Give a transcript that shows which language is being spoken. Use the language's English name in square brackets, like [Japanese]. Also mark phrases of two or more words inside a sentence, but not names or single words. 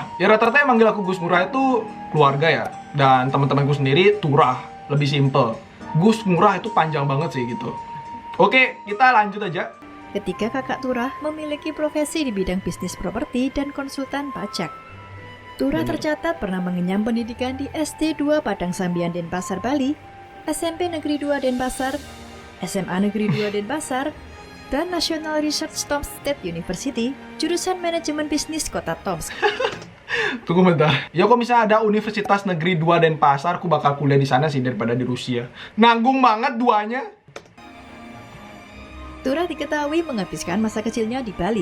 [Indonesian] Ya rata-rata yang manggil aku Gus Ngurah itu keluarga ya. Dan teman-temanku sendiri Turah, lebih simple. Gus Ngurah itu panjang banget sih gitu. Oke, kita lanjut aja. Ketiga kakak Turah memiliki profesi di bidang bisnis properti dan konsultan pajak. Turah tercatat pernah mengenyam pendidikan di SD 2 Padang Sambian Denpasar, Bali, SMP Negeri 2 Denpasar, SMA Negeri 2 Denpasar, dan National Research Tomsk State University, jurusan Manajemen Bisnis Kota Tomsk. Tunggu bentar. Ya kok misalnya ada Universitas Negeri 2 Denpasar, aku bakal kuliah di sana sih daripada di Rusia. Nanggung banget duanya. Turah diketahui menghabiskan masa kecilnya di Bali.